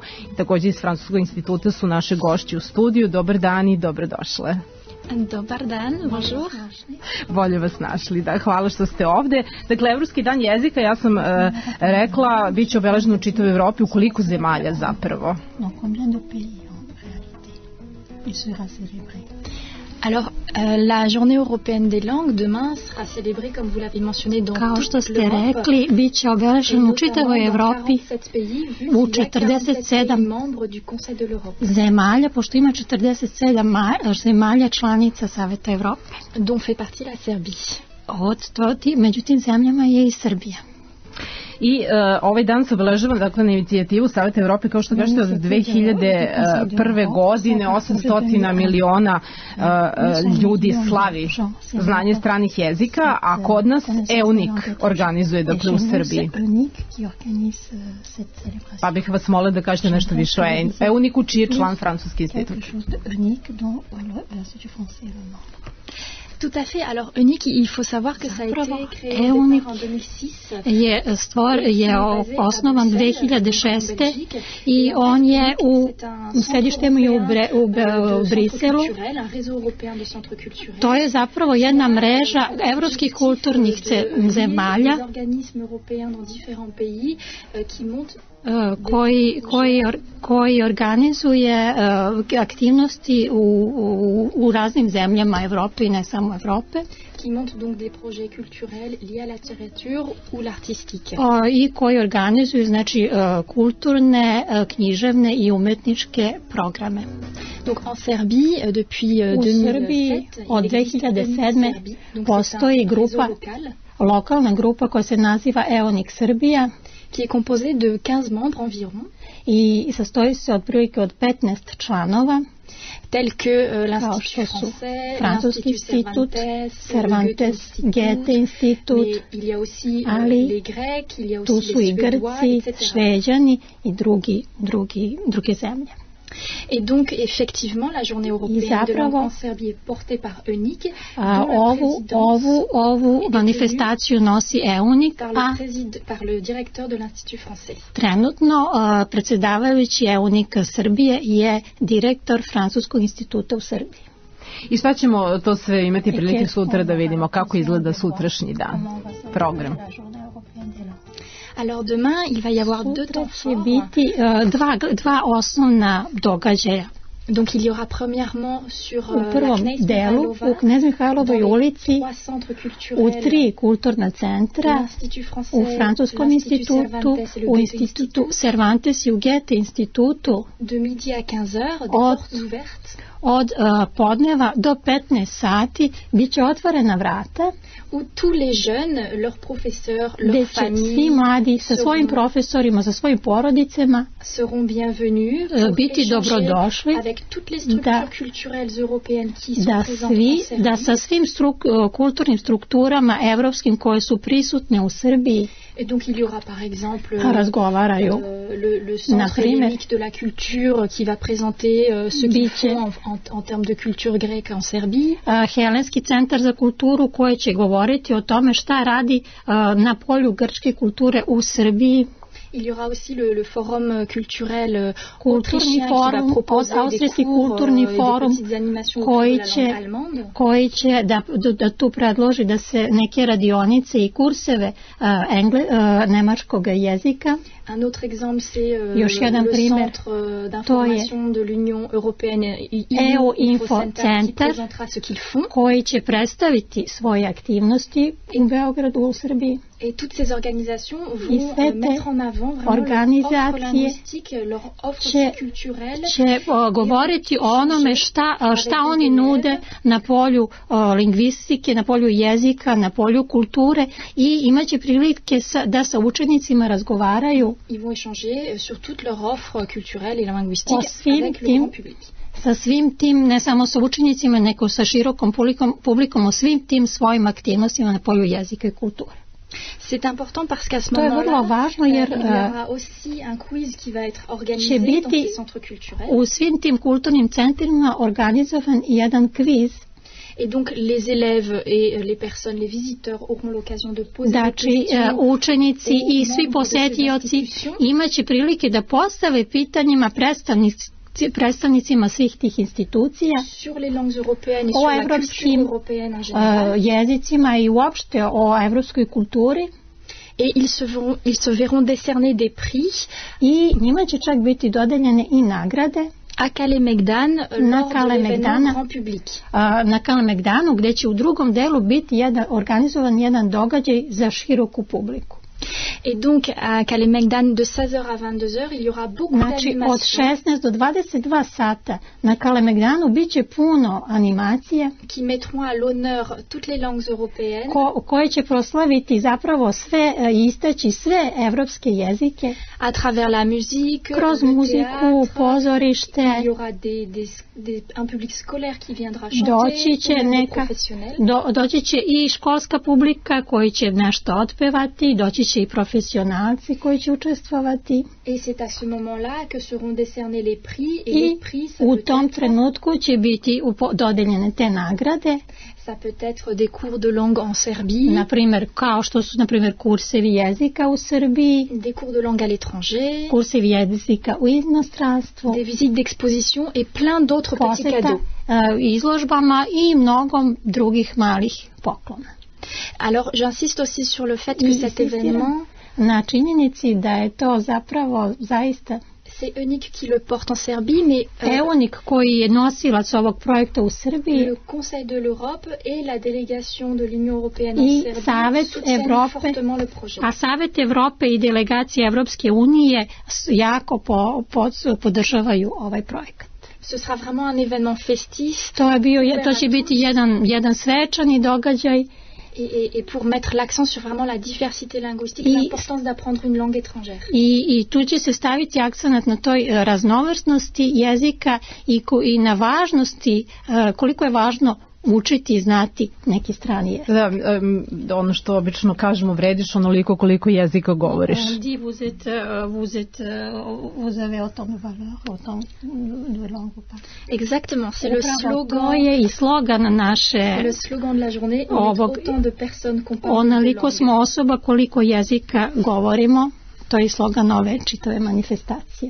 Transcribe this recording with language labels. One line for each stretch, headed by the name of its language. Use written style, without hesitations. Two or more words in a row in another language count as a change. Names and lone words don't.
Serbian: Takođe iz Francuskog instituta su naše gošće u studiju. Dobar dan i dobrodošle. Dobar dan, bonjour. Bolje vas našli, da, hvala što ste ovde. Dakle, Evropski dan jezika, ja sam rekla, bit će obeležen u čitavoj Evropi, u koliko zemalja zapravo?
French: Alors, la journée européenne des langues demain sera célébrée, comme vous l'avez mentionné, dans
Serbian: kao što ste rekli, bit će obeležen u čitavoj Evropi u 47 zemalja, pošto ima 47 zemalja članica Saveta Evrope.
French: Dont fait partie la Serbie.
Serbian: Među tim zemljama je i Srbija. I ovaj dan se obeležava, dakle, na inicijativu Saveta Evrope, kao što kažete, od 2001. godine 800 miliona ljudi slavi znanje stranih jezika, a kod nas EUNIC organizuje, dakle, u Srbiji. Pa bih vas molila da kažete nešto više o EUNIC-u, čiji je član Francuski institut.
French: Tout à fait. Alors, EUNIC, il faut savoir que ça a été créé en 2006.
Serbian: Je osnovan 2006. i on je u sedištem i u Briselu. To je zapravo jedna mreža evropskih kulturnih zemalja koji organizuje aktivnosti u raznim zemljama Evrope i ne samo Evrope.
French: Qui monte donc des projets culturels liés à la littérature ou l'artistique.
Serbian: I koji organizuju, znači, kulturne, književne i umetničke programe.
French: Donc en Serbie, depuis 2007,
Serbian: od 2007. postoji grupa, lokalna grupa koja se naziva EUNIC Srbija,
French: qui est composée de 15 membres environ.
Serbian: I sastoji se otprilike od 15 članova,
French: tels que l'Institut français,
Serbian: Francuski institut, Cervantes, Goethe institut, ali tu su i Grci, Šveđani i druge zemlje.
French: Et donc, effectivement, la journée européenne de langue en Serbie est portée par EUNIC.
Serbian: Ovu manifestaciju nosi EUNIC,
French: par le directeur de l'Institut français.
Serbian: Trenutno predsjedavajući EUNIC Srbije je direktor Francuskog instituta u Srbiji. I šta ćemo to sve imati prilike sutra da vidimo, kako izgleda sutrašnji dan, program?
French: Alors demain, il va y avoir deux temps forts.
Serbian: Biti dva osnovna događaja.
French: Donc il y aura premièrement sur
Serbian: u prvom delu u Knez Mihajlovoj ulici u 3 kulturna centra, u Francuskom institutu, u institutu Cervantes i u Goethe institutu,
French: de midi à 15 heures, des portes ouvertes.
Serbian: Od podneva do 15 sati bit će otvorena vrata
French: où tous les jeunes, leurs professeurs, leurs familles,
Serbian: svi mladi sa svojim profesorima, sa svojim porodicama
French: seront bienvenus
Serbian: biti dobrodošli
French: avec toutes les structures culturelles européennes qui sont présentes en Serbie.
Serbian: Da sa svim kulturnim strukturama evropskim koje su prisutne u Srbiji
French: et donc il y aura par exemple le centre hellénique de la culture qui va présenter ce qu'ils font en termes de culture grecque en Serbie.
Serbian: Helenski centar za kulturu koji će govoriti o tome šta radi na polju grčke kulture u Srbiji.
French: Il y aura aussi le forum culturel autrichien qui va proposer des cours et des petites animations autour de la langue allemande.
Serbian: Koji će da tu predloži da se neke radionice i kurseve nemačkog jezika.
French: Un autre exemple, c'est le centre d'information de l'Union européenne EU Info Center qui présentera ce qu'ils font.
Serbian: Koji će predstaviti svoje aktivnosti u Beogradu, u Srbiji.
French: Et toutes ces organisations vont mettre en avant vraiment leur offre linguistique, leur offre culturelle.
Serbian: Će govoriti o onome šta oni nude na polju lingvistike, na polju jezika, na polju kulture i imaće prilike da sa učenicima razgovaraju.
French: Ils vont échanger sur toute leur offre culturelle et linguistique avec le grand public.
Serbian: Sa svim tim, ne samo sa učenicima, nego sa širokom publikom, o svim tim svojim aktivnostima na polju jezika i kulture.
French: C'est important parce qu'à ce moment-là, il y aura aussi un quiz qui va être organisé dans ces centres culturels.
Serbian: U svim tim kulturnim centrima organizovan jedan kviz.
French: Et donc les élèves et les personnes, les visiteurs auront l'occasion de poser des questions.
Serbian: Učenici i svi posetioci imaće prilike da postave pitanjima predstavnicima svih tih institucija o evropskim jezicima i uopšte o evropskoj kulturi.
French: Et ils se verront décerner des prix.
Serbian: I njima će čak biti dodeljene i nagrade.
French: À Kalemegdan, lors de l'événement grand public.
Serbian: Na Kalemegdanu, gde će u drugom delu biti organizovan jedan događaj za široku publiku.
French: Et donc à Kalemegdan de 16h à 22h il y aura beaucoup d'animations.
Serbian: Od 16 do 22 sata na Kalemegdanu biće puno animacije
French: qui mettront à l'honneur toutes les langues européennes.
Serbian: Koje će proslaviti zapravo sve istaći sve evropske jezike
French: à travers la musique,
Serbian: kroz muziku, pozorište.
French: Il y aura un public scolaire qui viendra chanter.
Serbian: Doći će i školska publika koji će nešto otpevati, doći će i profesionalci koji će učestvovati.
French: Et c'est à ce moment-là que seront décernés les prix et les prix
Serbian: u tom trenutku će biti dodeljene te nagrade.
French: Ça peut être des cours de langue en Serbie.
Serbian: Na primjer, kao što su na primjer kursevi jezika u Srbiji.
French: Des cours de langue à l'étranger.
Serbian: Kursevi jezika u inostranstvu.
French: Des visites d'exposition et plein d'autres petits cadeaux.
Serbian: Izložbama i mnogo drugih malih poklona.
French: Alors, j'insiste aussi sur le fait que cet événement,
Serbian: na činjenici da je to zapravo zaista
French: c'est Eunic qui le porte en Serbie, mais
Serbian: Eunic koji je nosilac ovog projekta u Srbiji,
French: le Conseil de l'Europe et la délégation de l'Union européenne en Serbie soutiennent fortement le projet.
Serbian: A Savet Evrope i delegacija Evropske unije jako podržavaju ovaj projekat.
French: Ce sera vraiment un événement festif.
Serbian: To će biti jedan svečani događaj.
French: Et pour mettre l'accent sur vraiment la diversité linguistique, l'importance d'apprendre une langue étrangère.
Serbian: I tu će se staviti akcenat na toj raznovrsnosti jezika i na važnosti, koliko je važno učiti i znati neki strani jezik. Da, ono što obično kažemo, vrediš onoliko koliko jezika govoriš.
French: Exactement, c'est le slogan.
Serbian: To je i slogan naše.
French: C'est le slogan de la journée. On est autant de personnes qu'on parle.
Serbian: Onoliko smo osoba koliko jezika govorimo. To je slogan ove čitave manifestacije.